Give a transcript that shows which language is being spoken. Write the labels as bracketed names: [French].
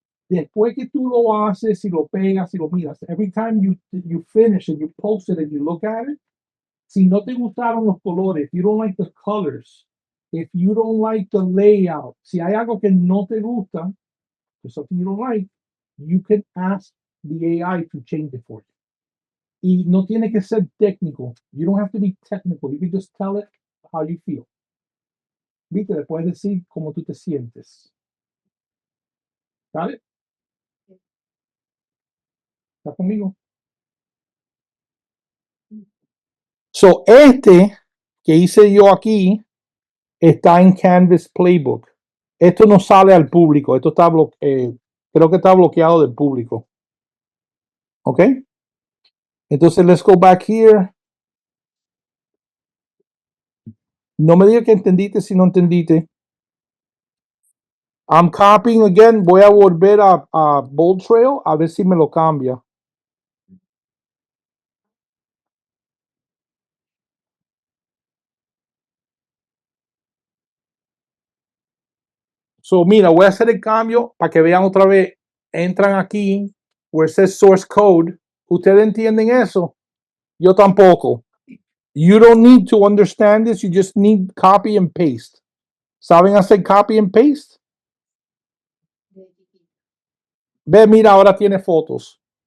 [Spanish] Después que tú lo haces y lo pegas y lo miras, [English] every time you finish and you post it and you look at it, [Spanish] si no te gustaron los colores, [English] if you don't like the colors, if you don't like the layout, [Spanish] si hay algo que no te gusta, [English] something you don't like, you can ask the AI to change it for you. [Spanish] Y no tiene que ser técnico. [English] You don't have to be technical. You can just tell it how you feel. [Spanish] Viste, le puedes decir cómo tú te sientes. [English] Got it? [Spanish] ¿Está conmigo? So, este que hice yo aquí está en Canvas Playbook. Esto no sale al público. Esto está creo que está bloqueado del público. ¿Ok? [English] Entonces, let's go back here. [Spanish] No me diga que entendiste si no entendiste. [English] I'm copying again. [Spanish] Voy a volver a Bold Trail a ver si me lo cambia. So, mira, voy a hacer el cambio para que vean otra vez. Entran aquí, [English] where it says source code. [Spanish] ¿Ustedes entienden eso? Yo tampoco. [English] You don't need to understand this. You just need copy and paste. [Spanish] ¿Saben hacer copy and paste? Ve, mira, ahora tiene fotos.